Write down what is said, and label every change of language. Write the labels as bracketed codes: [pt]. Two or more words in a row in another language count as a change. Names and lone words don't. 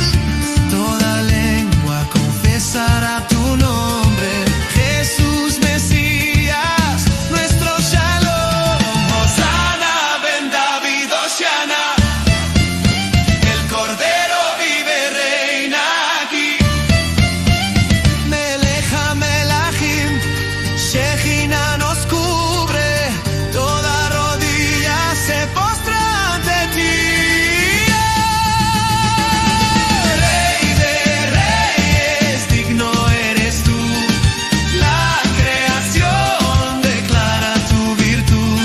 [es] Toda lengua confesará tu nombre, Jesús Mesías, nuestro Shalom. [he] הושענא בן דוד הושיעה נא, [es] el Cordero vive, reina aquí. [he] מלך המלכים, [es] Shejina nos cubre, toda rodilla se postra ante ti. Rey de reyes, digno eres tú, la creación declara tu virtud.